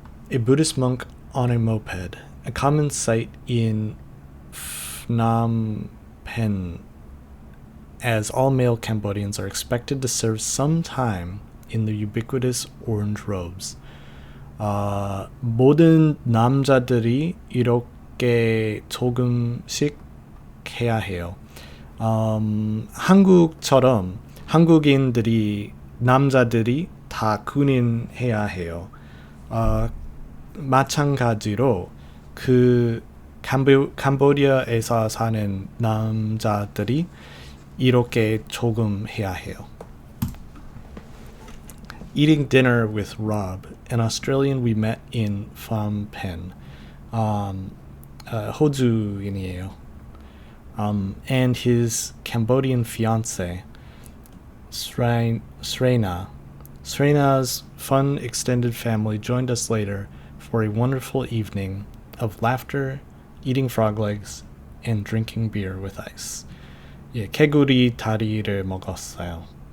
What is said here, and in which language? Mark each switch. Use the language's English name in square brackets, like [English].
[English] A Buddhist monk on a moped, a common sight in Phnom Penh, as all male Cambodians are expected to serve some time in the ubiquitous orange robes. [Korean] 모든 남자들이 이렇게 조금씩 해야 해요. 한국처럼 한국인들이 남자들이 다 군인해야 해요. 마찬가지로 그 캄보디아에서 사는 남자들이 이렇게 조금 해야 해요. [English] Eating dinner with Rob, an Australian we met in Phnom Penh. [Korean] 호주인이에요. [English] And his Cambodian fiancée, Srena. Srena's fun extended family joined us later for a wonderful evening of laughter, eating frog legs, and drinking beer with ice. [Korean] 예, 개구리 다리를 먹었어요.